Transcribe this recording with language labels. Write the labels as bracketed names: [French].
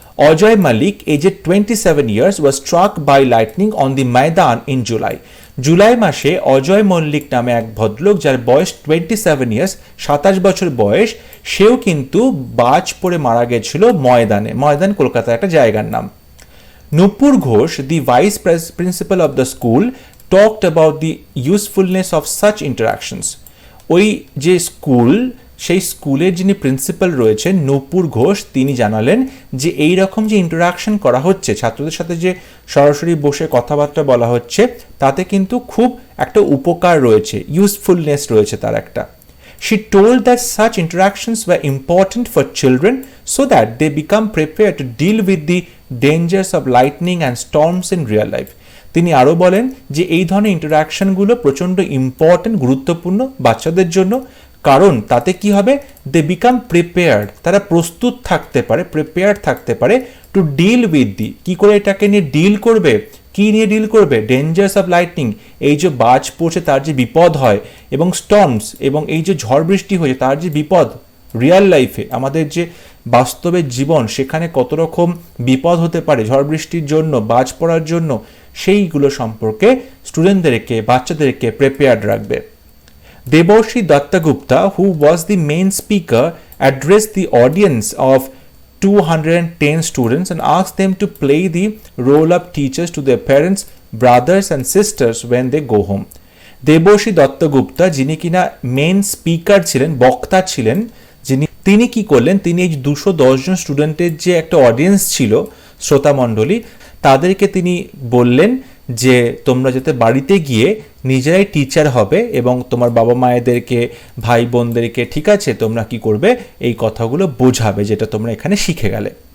[English] Ajay Malik, aged 27 years, was struck by lightning on the Maidan in July. [Bangla] July মাসে অজয় মল্লিক নামে এক ভদ্রলোক যার বয়স [English] 27 years, [Bangla] 27 বছর বয়স, সেও কিন্তু বাজ পড়ে মারা গেছিল ময়দানে। ময়দান কলকাতার একটা জায়গার নাম। [English] Nupur Ghosh, the vice principal of the school, talked about the usefulness of such interactions. [Bangla] ওই যে স্কুল সেই স্কুলের যিনি প্রিন্সিপাল রয়েছেন নূপুর ঘোষ, তিনি জানালেন যে এই রকম যে ইন্টারাকশন করা হচ্ছে, ছাত্রদের সাথে যে সরাসরি বসে কথাবার্তা বলা হচ্ছে, তাতে কিন্তু খুব একটা উপকার রয়েছে, ইউজফুলনেস রয়েছে তার একটা। [English] She told that such interactions were important for children so that they become prepared to deal with the dangers of lightning and storms in real life. [Bangla] তিনি আরও বলেন যে এই ধরনের ইন্টারাকশনগুলো প্রচণ্ড ইম্পর্টেন্ট, গুরুত্বপূর্ণ বাচ্চাদের জন্য, কারণ তাতে কি হবে, [English] they become prepared, [Bangla] তারা প্রস্তুত থাকতে পারে, প্রিপেয়ার্ড থাকতে পারে [English] to deal with the, [Bangla] কী করে এটাকে নিয়ে ডিল করবে, কি নিয়ে ডিল করবে, [English] dangers of lightning, [Bangla] এই যে বাজ পড়ছে তার যে বিপদ হয়, এবং স্টর্মস, এবং এই যে ঝড় বৃষ্টি হয়েছে তার যে বিপদ রিয়াল লাইফে, আমাদের যে বাস্তবের জীবন সেখানে কত রকম বিপদ হতে পারে ঝড় বৃষ্টির জন্য, বাজ পড়ার জন্য, সেইগুলো সম্পর্কে স্টুডেন্টদেরকে, বাচ্চাদেরকে প্রিপেয়ার্ড রাখবে। [English] Deborshi Dattagupta, who was the main speaker, addressed the audience of 210 students and asked them to play the role of teachers to their parents, brothers and sisters when they go home. [Bangla] Devarshi দত্তগুপ্তা, যিনি কিনা main speaker ছিলেন, বক্তা ছিলেন, তিনি কি করলেন, তিনি এই 210 জন স্টুডেন্টের যে একটা অডিয়েন্স ছিল, শ্রোতামণ্ডলী, তাদেরকে তিনি বললেন যে তোমরা যাতে বাড়িতে গিয়ে নিজেরাই টিচার হবে এবং তোমার বাবা মায়েদেরকে, ভাই বোনদেরকে, ঠিক আছে, তোমরা কি করবে, এই কথাগুলো বোঝাবে যেটা তোমরা এখানে শিখে গেলে।